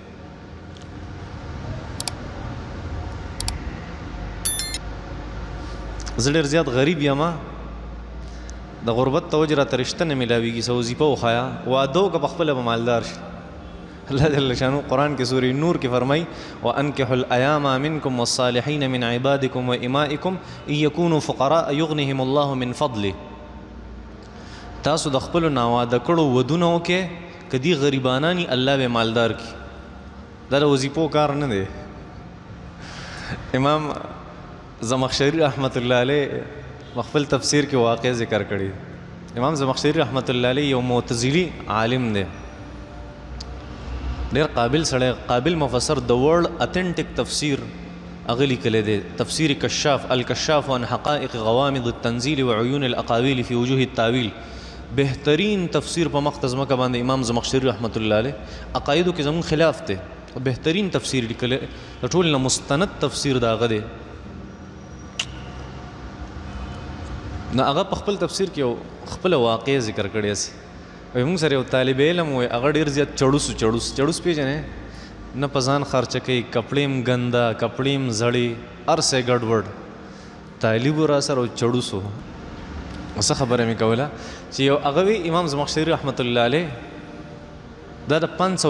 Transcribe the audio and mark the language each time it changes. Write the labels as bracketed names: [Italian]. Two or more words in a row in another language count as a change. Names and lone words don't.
[Pashto] زه ډېر زیات غریب یم د غربت ته وجې راته رشته نه میلاویږي څه وظیفه وښایه واده وکړه پخپله به مالدار شي [Arabic] الله جل شانو [Pashto] قرآن کې سورې نور کې فرمایي [Arabic] وانکحوا الایام منکم والصالحین من عبادکم وامائکم ان یکونوا فقراء یغنهم الله من فضله [Pashto] تاسو د خپلو ناواده کړو ودونه وکې که دي غریبانانی الله به مالدار کړي دا د وظیفو کار نه دی امام زمخشری [Arabic] رحمت الله علیه [Pashto] خپل تفسیر کې واقع ذکر کړی امام زمخشری [Arabic] رحمت الله علیه [Pashto] یو معتزلی عالم دی ډېر قابل سړی قابل مفسر د [English] world authentic [Pashto] تفسیر هغه لیکلی دی تفسیر کشاف الکشاف عن حقائق غوامض التنزیل وعیون الاقاویل فی وجوه التاویل بهترین تفسیر په مخ ځمکه باندې امام زمخشری [Arabic] رحمت الله علیه [Pashto] عقایدو کې زمون خلاف دی بهترین تفسیر لیکلی د ټول نه مستند تفسیر د هغه دی نه هغه په خپل تفسیر کې یو خپله واقع ذکر کړی هسې وایي موږ سره یو طالب علم وایي هغه ډېر زیات چړوس پیژنې نه په ځان خرچه کوي کپړې هم ګنده کپړې هم زړې هر څه یې ګډوډ طالب و را سره و چړوس و څه خبره مې کوله چې یو هغه وی امام زمخشری [Arabic] رحمت الله علیه [Pashto] دا د 500